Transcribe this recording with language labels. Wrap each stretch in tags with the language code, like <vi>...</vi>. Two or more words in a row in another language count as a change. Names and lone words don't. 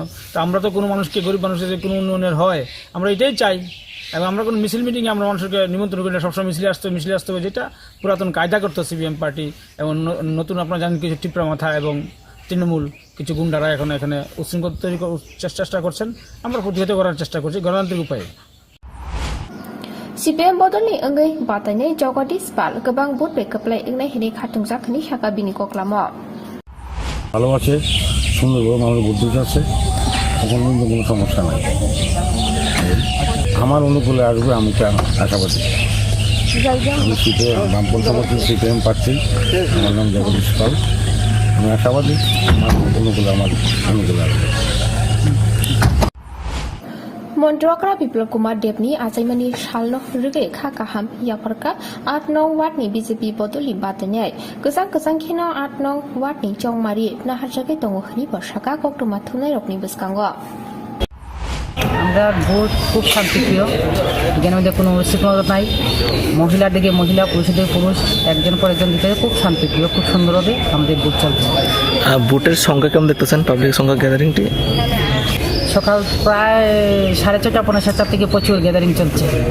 <bn>তো আমরা তো কোনো মানুষকে, গরিব মানুষের কোনো উন্নয়নের হয় আমরা এটাই চাই। এবং আমরা কোনো মিছিল মিটিংয়ে আমরা মানুষকে নিমন্ত্রণ করি না, সবসময় মিছিলে আসতে হবে, যেটা পুরাতন কায়দা করতো সিপিএম পার্টি। এবং নতুন আপনারা জানেন কিছু টিপরা মাথা এবং তৃণমূল কিছু গুন্ডারা এখন এখানে উচ্ছৃঙ্খল তৈরি চেষ্টা করছেন। আমরা প্রতিহত করার চেষ্টা করছি গণতান্ত্রিক উপায়ে।</bn> <trp>CPM bodol ni engai batane jogadi spal gobang bot be keplai engnai hini khatungjak ni sakabini koklama</trp> <bn>ভালো আছে, সুন্দরভাবে আমাদের বুদ্ধি আছে, এখন কিন্তু কোনো সমস্যা নাই। আমার অনুকূলে আসবে, আমি আশাবাদী। আমি বামপন্থ সমর্থিত সিপিএম প্রার্থী, আমার নাম জগদীশ পাল। আমি আশাবাদী আমার অনুকূলে আসবে।</bn> <trp>Montrokra Biplop Kumar Devni Azaimani Shalno Rige Kakaham Yaparka 8 nong Watni BJP Bodoli Batanai Gazang Kino 8 nong Watni Chongmari Nahajake Tongohni Bashaka Koktumatunai Rokni Buskango</trp> <bn>আমরা ভোট খুব শান্তিপ্রিয়, এখানে মধ্যে কোনো উচ্ছৃঙ্খলতা নাই। মহিলার দিকে মহিলা, পুরুষের দিকে পুরুষ, একজন পর একজন দিকে খুব শান্তিপ্রিয়, খুব সুন্দরভাবে আমাদের ভোট চলছে। ভোটের সংখ্যা কেমন দেখতেছেন, পাবলিক সংখ্যা গ্যাদারিংটি? সকাল প্রায় 6:30 পৌনে 7টা থেকে প্রচুর গ্যাদারিং চলছে।</bn>